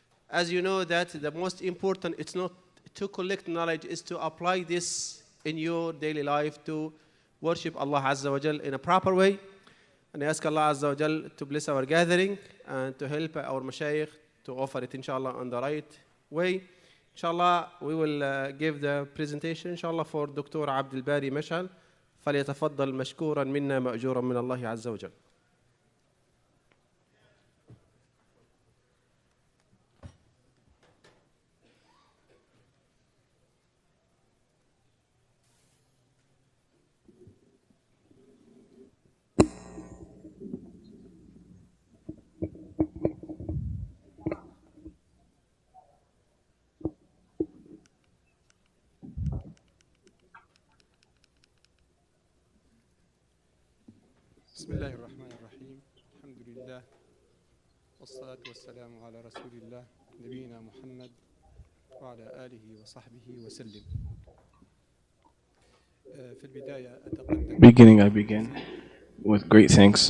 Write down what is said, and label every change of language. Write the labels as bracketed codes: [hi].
[en] As you know that the most important, it's not to collect knowledge, is to apply this in your daily life to worship Allah Azza wa Jal in a proper way. And I ask Allah Azza wa Jal to bless our gathering and to help our mashayikh to offer it inshallah on the right way. Inshallah, we will give the presentation inshallah for Dr. Abdul Bari Mash'al. [ar] فليتفضل مشكورا منا مأجورا من الله عز وجل. بسم الله الرحمن الرحيم. الحمد لله والصلاة والسلام على رسول الله نبينا محمد وعلى آله وصحبه وسلم. في البداية أتقدم. [en] Beginning, I begin with great thanks.